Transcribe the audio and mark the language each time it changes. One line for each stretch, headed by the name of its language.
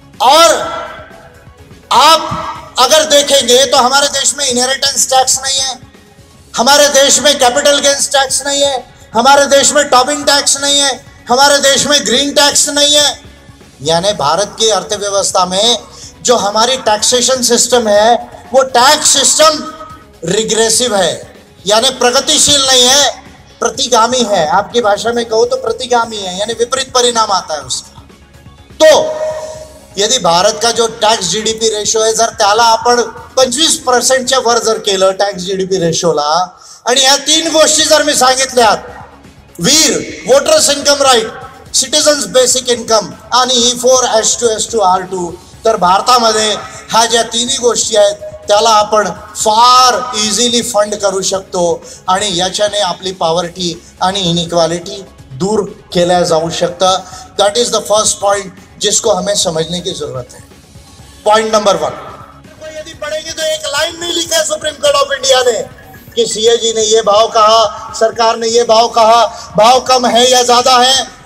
Hindi: और आप अगर देखेंगे तो हमारे देश में इनहेरिटेंस टैक्स नहीं है, हमारे देश में कैपिटल गेन्स टैक्स नहीं है, हमारे देश में टॉबिन टैक्स नहीं है, हमारे देश में ग्रीन टैक्स नहीं है। यानी भारत की अर्थव्यवस्था में जो हमारी टैक्सेशन सिस्टम है वो टैक्स सिस्टम रिग्रेसिव है, यानी प्रगतिशील नहीं है, प्रतिगामी है। आपकी भाषा में कहो तो प्रतिगामी है, यानी विपरीत परिणाम आता है उसका। तो यदि भारत का जो
Marathi: टॅक्स जीडीपी रेशो आहे जर त्याला आपण 25% वर जर केलं टॅक्स जीडीपी रेशोला, आणि ह्या 3 गोष्टी जर मी सांगितल्यात, वीर voters income right, citizens basic income आणि E4 S2 S2 R2, तर भारतामध्ये ह्या ज्या 3 गोष्टी आहेत त्याला आपण फार इझिली फंड करू शकतो आणि याच्याने आपली पॉवर्टी आणि इनइक्वालिटी दूर केल्या जाऊ शकतं।
English: that is the first point
Hindi: जिसको हमें समझने की जरूरत है। पॉइंट नंबर 1, यदि पढ़ेंगे तो एक लाइन नहीं लिखा है सुप्रीम कोर्ट ऑफ इंडिया ने कि सीएजी ने ये भाव कहा, सरकार ने ये भाव कहा, भाव कम है या ज्यादा है।